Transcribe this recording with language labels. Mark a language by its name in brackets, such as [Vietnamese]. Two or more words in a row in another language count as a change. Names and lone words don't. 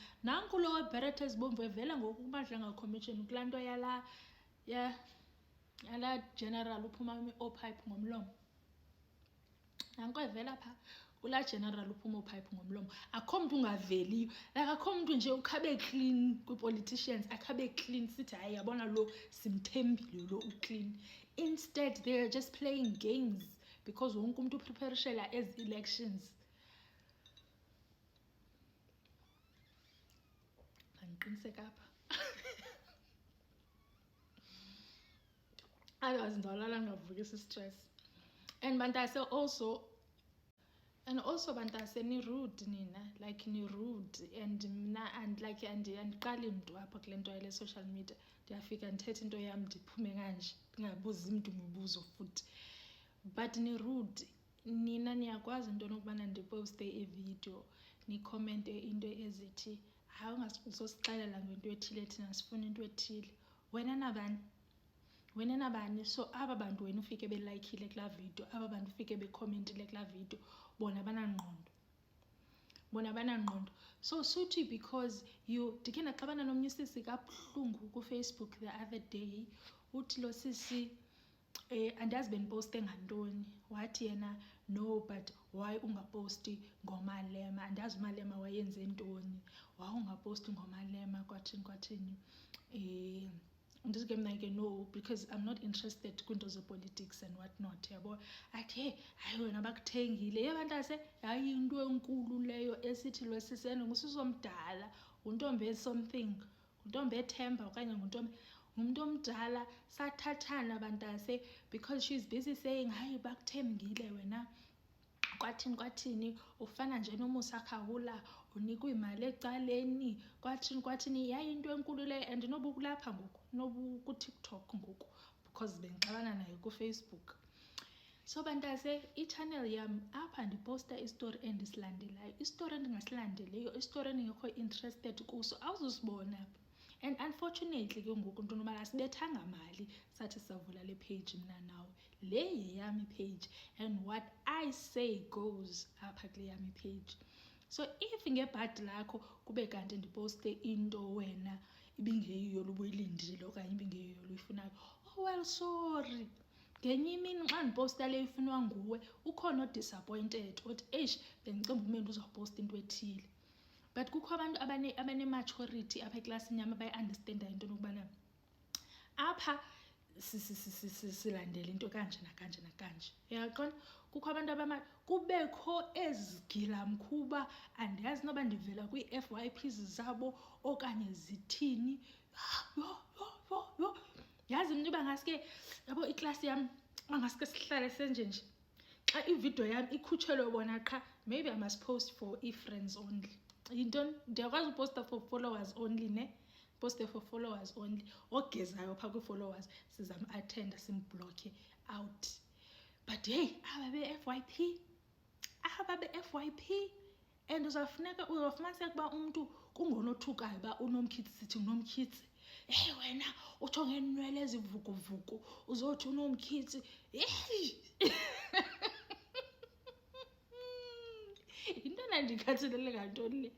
[Xhosa] Nanku lo webheret ezibomvu evela ngoku kuMadlanga Commission kulaa nto yala general uphuma oopipe ngomlomo. Nanko evela phaa kulaa general uphuma oopipe ngomlomo. Akho mntu ungaveliyo. Like akho mntu nje ukhabe clean kwi-politicians. Akhabe clean sithi hayi yabona lo simthembile lo uclean. [English] Instead they are just playing games because [Xhosa] wonke umuntu upreparishela ezi [English] elections. [Xhosa] Mandiqiniseka apha. Otherwise ndizawulala ngavukisa stress. And bantase also bantase ni-rude nina, like ni-rude and mna and like andiqali mntu apha kule nto yale [English] social media. [Xhosa] Ndiyafika ndithethe into yam ndiphume kanje ndingabuzi mntu imibuzo futhi. But ni-rude nina niyakwazi into nokubana ndiposte ividiyo nikhomente into ezithi hayi ungazosixelela ngento ethile thina sifuna into ethile. Wena nabani? So aba bantu wena ufike belayikile kulaa video, aba bantu ufike bekhomentile kulaa video, bona banangqondo. So suthi because ndikhe ndaxabana nomnye usisi kabuhlungu kuFacebook [English] the other day. [Xhosa] Uthi lo sisi andazi bendiposte ngantoni. Wathi yena no [English] but why [Xhosa] ungaposti ngoMalema? Andazi uMalema wayenze ntoni. Why ungaposti ngoMalema kwathini. Ndizike mna ke no [English] because I'm not interested [Xhosa] kwinto ze-politics [English] and what not. [Xhosa] Yabo athi hey hayi wena bakuthengile. Yebantase hayi into enkulu leyo esithi lo sisene ngusisi omdala, untombi something, untombi ethemba okanye ngumuntu omdala. Sathathana bantase [English] because she's busy saying [Xhosa] hayi bakuthembile wena kwathini ufana nje noMusa Khawula unikwa imali ecaleni kwathini. Yayi into enkulu leyo and noba kulapha ngoku noba ku-TikTok ngoku because bendixabana naye kuFacebook. So bantase i-channel yam apha ndiposta istory endisilandelayo. Istory endingasilandeleyo, istory endingekho interested kuso awuzusibona apha. And unfortunately ke ngoku nto nobana sibethanga mali sathi savula le page mna nawe. Le yeyami page and [English] what I say goes [Xhosa] apha kule yami page. So if ngebhadi lakho kube kanti ndiposte into wena ibingeyiyo lubuyilindile okanye ibingeyiyo luyifunayo, [English] oh well sorry. [Xhosa] Ngenye imini xa ndiposta le ifunwa nguwe ukhona odisappointed othi eish bendicimba umeni uzawuposta into ethile. But kukho abantu abane-maturity apha eklasini yam abayi-understandayo into nokubana apha silandela into kanje nakanje. Uyaqonda? Kukho abantu kubekho ezigilamkhuba andiyazi noba ndivela kwii-FYPs zabo okanye zithini. Yho. Yazi mntu bangaske yabo iklasi yam bangaske sihlale senje. Xa ividiyo yam ikhutshelwe bona qha [English] maybe I must post for friends only. [Xhosa] Yintoni? Ndiyakwazi uposta [English] for followers only [Xhosa] ne? [English] Poste for followers only. [Xhosa] Ogezayo phaa kwi-followers sizam-attenda simbhlokhe out. But hey aba be-FYP and uzawufumaniseka uba umntu kungonothukayo uba unomkhitsi sithi unomkhitsi. Hey wena utsho ngeenwele ezivukuvuku uzothi unomkhitsi. Into endandikhathalele ngantoni le?